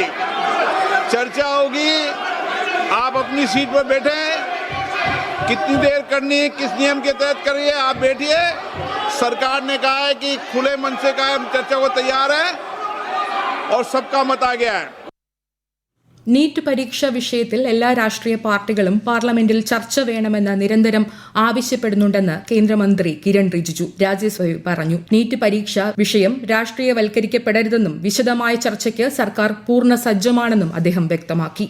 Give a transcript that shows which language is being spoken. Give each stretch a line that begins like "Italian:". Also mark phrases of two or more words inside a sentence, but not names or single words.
Hindi: चर्चा होगी, आप अपनी सीट पर बैठे, कितनी देर करनी है, किस नियम के तहत करिए, आप बैठिए. सरकार ने कहा है कि खुले मन से कहा है, चर्चा को तैयार है और सबका मत आ गया है.
Malayalam: നീറ്റ് പരീക്ഷാ വിഷയത്തിൽ എല്ലാ രാഷ്ട്രീയ പാർട്ടികളും പാർലമെന്റിൽ ചർച്ച വേണമെന്ന് നിരന്തരം ആവശ്യപ്പെടുന്നുണ്ടെന്ന് കേന്ദ്രമന്ത്രി കിരൺ റിജിജു രാജ്യസഭയിൽ പറഞ്ഞു. നീറ്റ് പരീക്ഷാ വിഷയം രാഷ്ട്രീയവൽക്കരിക്കപ്പെടരുതെന്നും വിശദമായ ചർച്ചയ്ക്ക് സർക്കാർ പൂർണ്ണ സജ്ജമാണെന്നും അദ്ദേഹം വ്യക്തമാക്കി.